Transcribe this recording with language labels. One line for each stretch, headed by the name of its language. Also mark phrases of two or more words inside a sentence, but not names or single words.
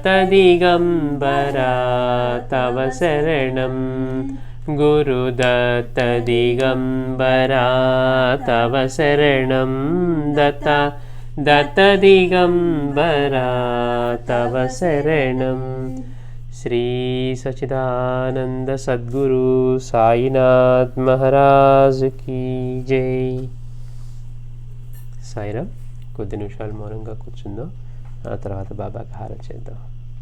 Sanskrit: दिगंबरा तव शरणं गुरुदत्त दिगंबरा तव शरणं दत्ता दत्त दिगंबरा तव शरणं श्री सच्चिदानंद सद्गुरु साईनाथ
Hindi: महाराज की जय.
Telugu: సాయిరామ్. కొద్ది నిమిషాలు మౌనంగా కూర్చుందాం. ఆ తర్వాత బాబాకి హారతి చేద్దాం.